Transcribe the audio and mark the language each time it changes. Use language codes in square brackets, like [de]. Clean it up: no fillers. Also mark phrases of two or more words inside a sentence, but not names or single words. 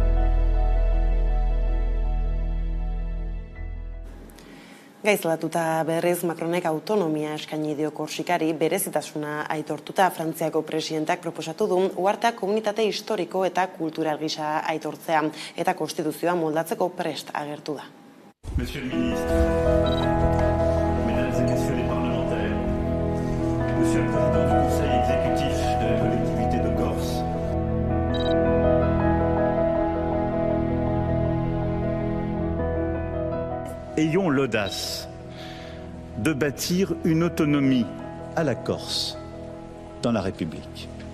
[eu] Gaizlatuta berriz Macronek autonomia eskaini dio Korsikari berezitasuna aitortuta Frantziako presidentak proposatu du uhartea komunitate historiko eta kultural gisa aitortzea eta konstituzioa moldatzeko prest agertu da. [fr] Monsieur le ministre, mesdames et messieurs les parlementaires, monsieur le président du conseil exécutif de la collectivité de Corse. Ayons l'audace de bâtir une autonomie à la Corse dans la République.